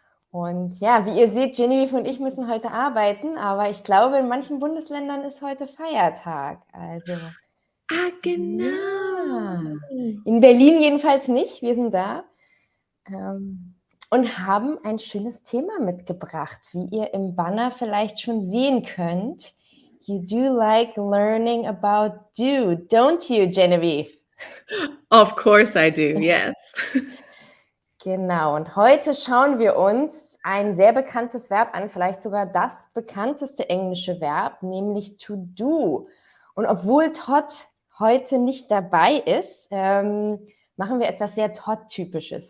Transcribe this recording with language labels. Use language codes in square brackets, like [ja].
[de] Und ja, wie ihr seht, Genevieve und ich müssen heute arbeiten, aber ich glaube, in manchen Bundesländern ist heute Feiertag. Also, Genau. ja. In Berlin jedenfalls nicht. Wir sind da und haben ein schönes Thema mitgebracht, wie ihr im Banner vielleicht schon sehen könnt. [en] You do like learning about do, don't you, Genevieve? Of course I do, yes. [de] Genau, und heute schauen wir uns ein sehr bekanntes Verb an, vielleicht sogar das bekannteste englische Verb, nämlich to do. Und obwohl Todd heute nicht dabei ist, machen wir etwas sehr Todd-typisches.